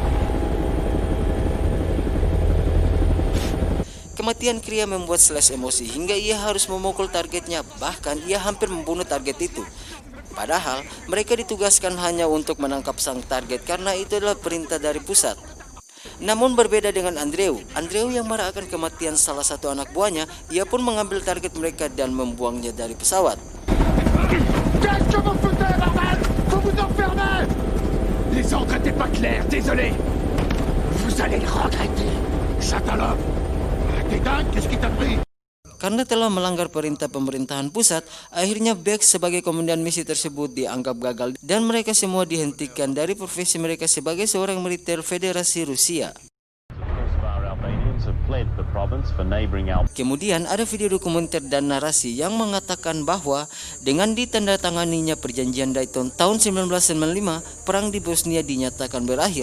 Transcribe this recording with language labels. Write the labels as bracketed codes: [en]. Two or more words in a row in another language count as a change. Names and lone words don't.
[id] Kematian Kiria membuat Slash emosi hingga ia harus memukul targetnya, bahkan ia hampir membunuh target itu. Padahal mereka ditugaskan hanya untuk menangkap sang target karena itu adalah perintah dari pusat. Namun berbeda dengan Andreu yang marah akan kematian salah satu anak buahnya, ia pun mengambil target mereka dan membuangnya dari pesawat. [fr] Les ordres étaient pas clairs, désolé. Vous allez le regretter. Satalov. [id] Karena telah melanggar perintah pemerintahan pusat, akhirnya Beck sebagai komandan misi tersebut dianggap gagal dan mereka semua dihentikan dari profesi mereka sebagai seorang militer Federasi Rusia. Kemudian ada video dokumenter dan narasi yang mengatakan bahwa dengan ditandatanganinya perjanjian Dayton tahun 1995, perang di Bosnia dinyatakan berakhir.